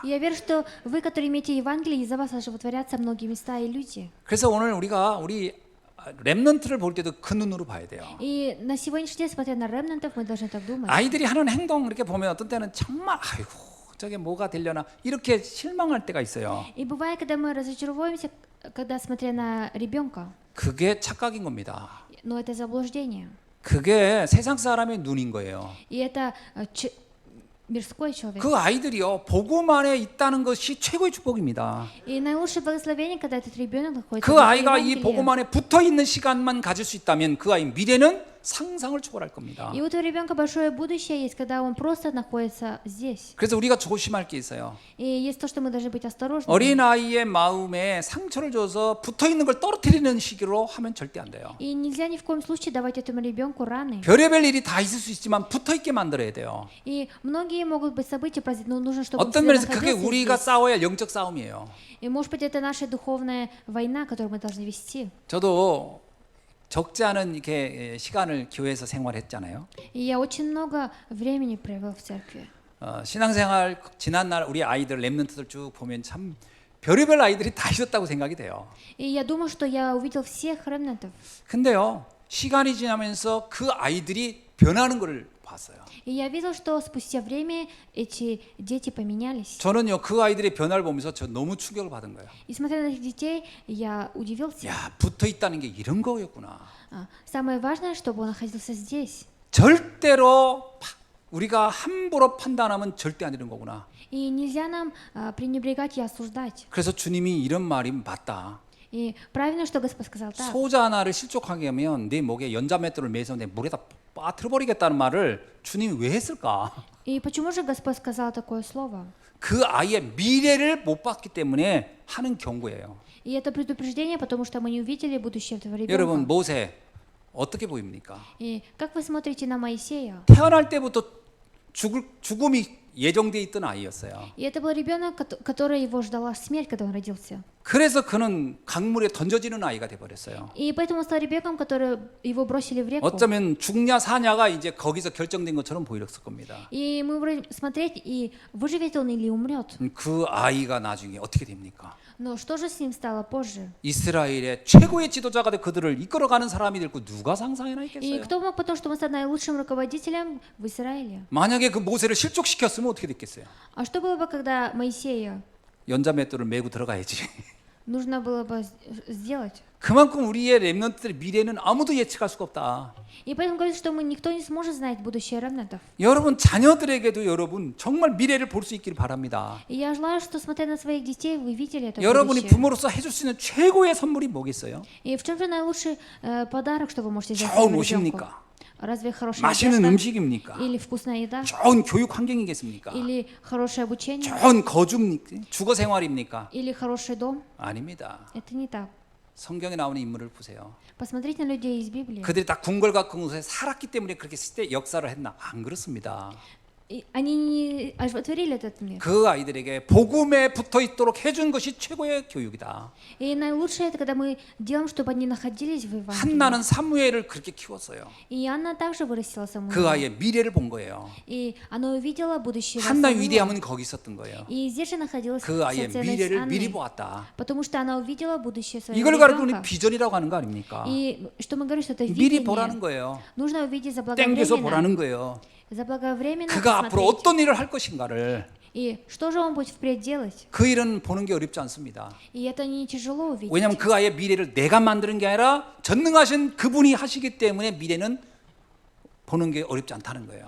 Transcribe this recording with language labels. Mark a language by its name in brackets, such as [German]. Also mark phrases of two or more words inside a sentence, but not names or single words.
[Russian] И я верю, что вы, которые имеете Евангелие, из-за вас оживотворятся многие места и люди. [Korean] 그래서 오늘 우리가 우리 렘넌트를 볼 때도 그 눈으로 봐야 돼요. [Russian] И на сегодняшний день, смотря на ремнантов, мы должны так думать. [Korean] 아이들이 하는 행동 이렇게 보면 어떤 때는 정말 아이고 저게 뭐가 되려나 이렇게 실망할 때가 있어요. [Russian] И бывает, когда мы разочаровываемся, когда смотря на ребенка, [Korean] 그게 착각인 겁니다. [Russian] но это заблуждение. [Korean] 그게 세상 사람의 눈인 거예요. [Russian] И это мирской человек. [Korean] 그 아이들이요 복음 안에 있다는 것이 최고의 축복입니다. [Russian] И наилучшее благословение, когда этот ребенок находится [Korean] 그 в 아이가 이 [Russian] Евангелии. [Korean] 복음 안에 붙어 있는 시간만 가질 수 있다면 그 아이 미래는 상상을 초월할 겁니다. [Russian] И у этого ребенка большое будущее есть, когда он просто находится здесь. [Korean] 그래서 우리가 조심할 게 있어요. [Russian] И есть то, что мы должны быть осторожны. [Korean] 어린 아이의 마음에 상처를 줘서 붙어 있는 걸 떨어뜨리는 식으로 하면 절대 안 돼요. [Russian] И нельзя ни в коем случае давать этому ребенку раны. [Korean] 별의별 일이 다 있을 수 있지만 붙어 있게 만들어야 돼요. [Russian] И многие могут быть события, но нужно, чтобы он [Korean] 어떤 [Russian] всегда [Korean] 면에서 그게 [Russian] находился [Korean] 우리가 [Russian] здесь. [Korean] 싸워야 할 영적 싸움이에요. [Russian] И может быть это наша духовная война, которую мы должны вести. [Korean] 저도 적지 않은 이렇게 시간을 교회에서 생활했잖아요. [Russian] И я очень много времени провел в церкви. [Korean] 신앙생활 지난 날 우리 아이들 렘넌트들 쭉 보면 참 별의별 아이들이 다 있었다고 생각이 돼요. [Russian] И я думаю, что я увидел всех ремнантов. [Korean] 근데요 시간이 지나면서 그 아이들이 변하는 것을 봤어요. [Russian] И я видел, что спустя время эти дети поменялись. [Korean] 저는요 그 아이들의 변화를 보면서 저 너무 충격을 받은 거예요. [Russian] И смотря на этих детей, я удивился. [Korean] 야 붙어 있다는 게 이런 거였구나. [Russian] Самое важное, чтобы он находился здесь. [Korean] 절대로 우리가 함부로 판단하면 절대 안 되는 거구나. [Russian] И нельзя нам пренебрегать и осуждать. [Korean] 그래서 주님이 이런 말이 맞다. [Russian] И правильно, что Господь сказал так. [Korean] 소자 하나를 실족하게 하면 네 목에 연자맷돌을 매서 내 물에다 빠뜨려버리겠다는 말을 주님이 왜 했을까? [Russian] И почему же Господь сказал такое слово? [Korean] 그 아이의 미래를 못 봤기 때문에 하는 경고예요. [Russian] И это предупреждение, потому что мы не увидели будущее этого [Korean] 여러분 [Russian] ребенка. [Korean] 모세 어떻게 보입니까? [Russian] И как вы смотрите на Моисея? [Korean] 태어날 때부터 죽음이 예정돼 있던 아이였어요. [Russian] И это был ребенок, который его ждала смерть, когда он родился. [Korean] 그래서 그는 강물에 던져지는 아이가 돼 버렸어요. [Russian] И поэтому он стал ребенком, который его бросили в реку. [Korean] 어쩌면 죽냐 사냐가 이제 거기서 결정된 것처럼 보였을 겁니다. [Russian] И мы будем смотреть, и выживет он или умрет. [Korean] 그 아이가 나중에 어떻게 됩니까? [Russian] Но что же с ним стало позже? [Korean] 이스라엘의 최고의 지도자가 돼 그들을 이끌어가는 사람이 될 거 누가 상상해나 И 있겠어요? [Russian] кто мог потом, что он стал наилучшим руководителем в Израиле? [Korean] 만약에 그 모세를 실족시켰으면 어떻게 됐겠어요? [Russian] А что было бы, когда Моисея [Korean] 연자맷돌을 메고 들어가야지. [Russian] нужно было бы сделать? [Korean] 그만큼 우리의 렘넌트들의 미래는 아무도 예측할 수가 없다. [Russian] И поэтому говорится, что никто не сможет знать будущее ремнантов. [Korean] 여러분 자녀들에게도 여러분 정말 미래를 볼 수 있기를 바랍니다. [Russian] И я желаю, что, смотря на своих детей, вы видели это [Korean] 여러분이 [Russian] будущее. [Korean] 부모로서 해줄 수 있는 최고의 선물이 뭐겠어요? [Russian] И в чем же наилучший подарок, что вы можете сделать [Korean] 좋은 [Russian] своему ребенку? [Korean] 옷입니까? [Russian] Разве хорошая [Korean] 맛있는 [Russian] одежда? [Korean] 음식입니까? [Russian] Или вкусная еда? [Korean] 좋은 교육 환경이겠습니까? [Russian] Или хорошее обучение? [Korean] 좋은 거주입니까? 주거 생활입니까? [Russian] Или хороший дом? [Korean] 아닙니다. [Russian] Это не так. [Korean] 성경에 나오는 인물을 보세요. [Russian] Посмотрите на людей из Библии. [Korean] 그들이 다 궁궐과 궁궐에 살았기 때문에 그렇게 시대 역사를 했나? 안 그렇습니다. [Russian] И они не оживотворили этот мир. [Korean] 그 아이들에게 복음에 붙어 있도록 해준 것이 최고의 교육이다. [Russian] И наилучшее это когда мы делаем, чтобы они находились в Евангелии. [Korean] 한나는 사무엘을 그렇게 키웠어요. [Russian] И Анна также вырастила [Korean] 그 [Russian] Самуила. [Korean] 아이의 미래를 본 거예요. [Russian] И она увидела будущее [Korean] 한나의 [Russian] Самуила. [Korean] 위대함은 거기 있었던 거예요. [Russian] И здесь же находилась [Korean] 그 아이의 [Russian] вся ценность [Korean] 미래를 미리 [Russian] Анны. [Korean] 보았다. [Russian] Потому что она увидела будущее своего [Korean] 이걸 가지고 우리 [Russian] ребенка. [Korean] 비전이라고 하는 거 아닙니까? [Russian] И что мы говорим, что это [Korean] 미리 [Russian] видение. [Korean] 보라는 거예요. [Russian] Нужно увидеть [Korean] 땡겨서 [Russian] заблаговременно. [Korean] 보라는 거예요. [Russian] Заблаговременно [Korean] 그가 앞으로 [Russian] посмотреть. [Korean] 어떤 일을 할 것인가를 [Russian] И что же он будет впредь делать? [Korean] 그 일은 보는 게 어렵지 않습니다. И это не тяжело увидеть. 왜냐하면 그 아이의 미래를 내가 만드는 게 아니라 전능하신 그분이 하시기 때문에 미래는 보는 게 어렵지 않다는 거예요.